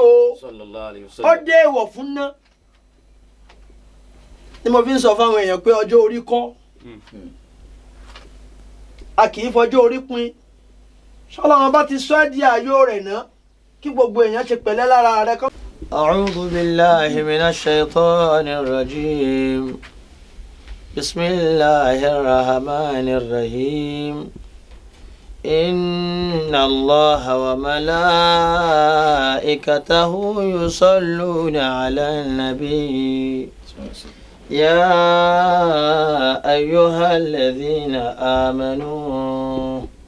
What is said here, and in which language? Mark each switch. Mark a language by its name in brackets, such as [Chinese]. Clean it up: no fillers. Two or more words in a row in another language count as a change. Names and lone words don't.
[Arabic] صلى الله عليه و ó sallam. [Yoruba] dé ìwọ̀ fún ná. ni mo fi ń sọ fáwọn èèyàn pé ọjọ́ orí kọ́ a kì í fọjọ́ orí pin. ṣọlọ́run bá ti sọ ẹ́ di ààyò rẹ̀ ná kí gbogbo èèyàn ṣe pẹ̀lẹ́ lára rẹ̀ kọ́. [Arabic] أعوذ بالله من الشيطان الرجيم بسم الله الرحمن الرحيم إن الله وملائكته يصلون على النبي يا أيها الذين آمنوا